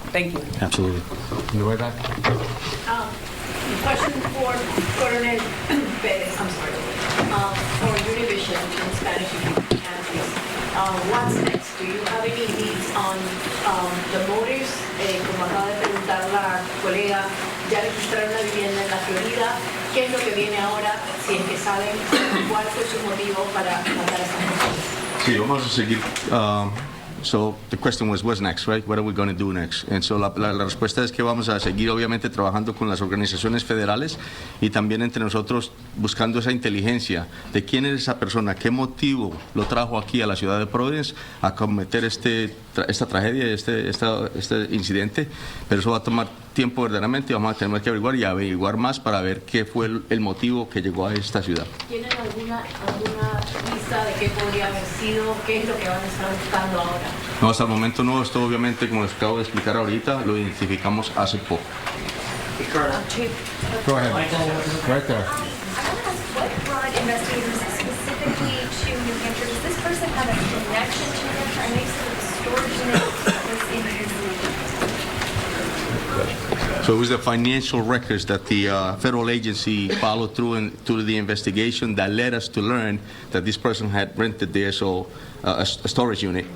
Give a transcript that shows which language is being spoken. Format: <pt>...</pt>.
<en>Thank you. Absolutely. In the way back. Question for Colonel Perez, I'm sorry, for Univision in Spanish, if you can, please. What's next? Do you have any leads on the motives?</en> <es>Como acaba de preguntar la colega, ya registraron una vivienda en la Florida. ¿Qué es lo que viene ahora? Si es que saben cuál fue su motivo para matar a esa mujer. Sí, vamos a seguir.</es> <en>So the question was, what's next, right? What are we going to do next?</en> <es>And so la respuesta es que vamos a seguir, obviamente, trabajando con las organizaciones federales y también entre nosotros buscando esa inteligencia de quién es esa persona, qué motivo lo trajo aquí a la ciudad de Providence a cometer esta tragedia, este incidente. Pero eso va a tomar tiempo verdaderamente, vamos a tener que averiguar y averiguar más para ver qué fue el motivo que llegó a esta ciudad. ¿Tienen alguna pista de qué podría haber sido? ¿Qué es lo que van a estar buscando ahora? No, hasta el momento no. Esto obviamente, como les acabo de explicar ahorita, lo identificamos hace poco.</es> <en>Go ahead. Right there. What brought investigators specifically to New Hampshire? Does this person have a connection to New Hampshire? I know you said the storage unit was in New Hampshire. So it was the financial records that the federal agency followed through the investigation that led us to learn that this person had rented there, so a storage unit.</en>